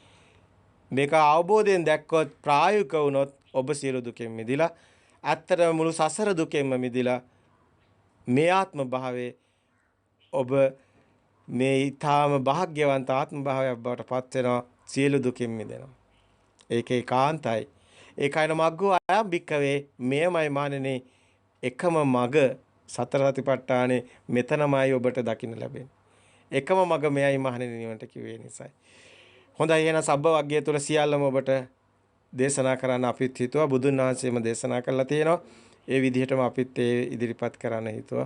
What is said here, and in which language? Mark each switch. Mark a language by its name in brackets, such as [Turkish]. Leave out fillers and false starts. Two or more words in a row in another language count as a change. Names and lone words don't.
[Sinhala] මේක අවබෝධයෙන් දැක්කොත් ප්‍රායෝගික වුණොත් ඔබ සියලු දුකෙන් මිදිලා ඇත්තටම මුළු සසර දුකෙන්ම මිදිලා මේ ආත්ම භාවයේ ඔබ මේ ඊ타ම භාග්‍යවන්ත ආත්ම භාවයක් බවට පත් වෙනවා සියලු දුකින් මිදෙනවා. ඒක ඒකාන්තයි. [Pali] ඒකයින මග්ගෝ අයම් භික්කවේ [Sinhala] මෙයමයි මානනේ එකම මග සතර සතිපට්ඨානේ මෙතනමයි ඔබට දකින්න ලැබෙන්නේ. එකම මග මෙයයි මහණෙනි නිවන්ට කිව්වේ නිසායි. හොඳයි එහෙනම් සබ්බ වග්ගය තුල සියල්ලම ඔබට දේශනා කරන්න අපිත් හිතුවා බුදුන් වහන්සේම දේශනා කළා තියෙනවා. ඒ විදිහටම අපිත් ඒ ඉදිරිපත් කරන්න හිතුවා.